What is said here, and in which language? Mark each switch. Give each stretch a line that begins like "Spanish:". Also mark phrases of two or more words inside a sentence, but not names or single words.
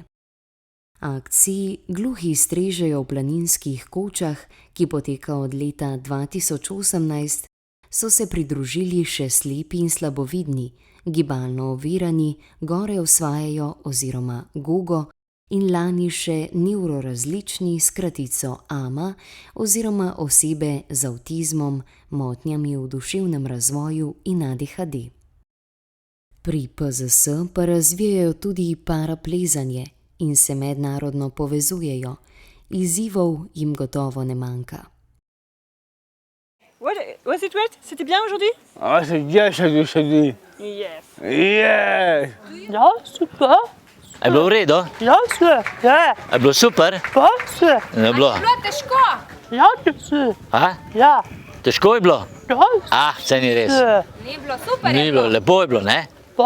Slovenian: Akciji Gluhi strežejo v planinskih kočah, ki poteka od leta 2018, so se pridružili še slepi in slabovidni, gibalno ovirani, gore osvajajo oziroma GOGO in lani še nevrorazlični s kratico AMA oziroma osebe z avtizmom, motnjami v duševnem razvoju in ADHD. Pri PZS pa razvijajo tudi paraplezanje in se mednarodno povezujejo. Izzivov jim gotovo ne manjka.
English: Was it great?
French: C'était bien aujourd'hui? Ah, c'est bien aujourd'hui.
English: Yes. Yeah!
Slovenian: Ja, super. Je bilo v redu? Ja, super. Ja. Je bilo super? Pa, super. Je bilo? Je bilo težko? Ja, super. A? Ja. Težko je bilo? Ja, Ah, saj ni res. Ni bilo super. Ni bilo, lepo je bilo, ne? pa.